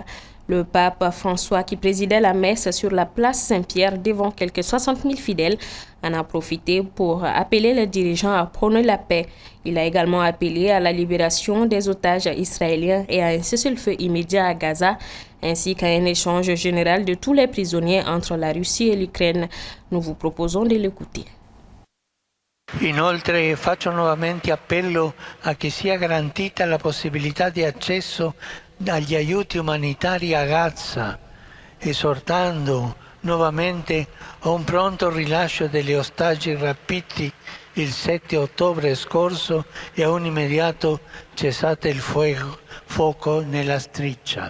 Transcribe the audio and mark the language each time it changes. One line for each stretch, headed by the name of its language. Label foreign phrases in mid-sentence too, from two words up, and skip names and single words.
French: Le pape François, qui présidait la messe sur la place Saint-Pierre devant quelques 60 000 fidèles, en a profité pour appeler les dirigeants à prôner la paix. Il a également appelé à la libération des otages israéliens et à un cessez-le-feu immédiat à Gaza, ainsi qu'à un échange général de tous les prisonniers entre la Russie et l'Ukraine. Nous vous proposons de l'écouter.
Italian: Inoltre faccio nuovamente appello a che sia garantita la possibilità di accesso agli aiuti umanitari a Gaza, esortando nuovamente a un pronto rilascio degli ostaggi rapiti il 7 ottobre scorso e a un immediato cessate il fuoco nella striscia.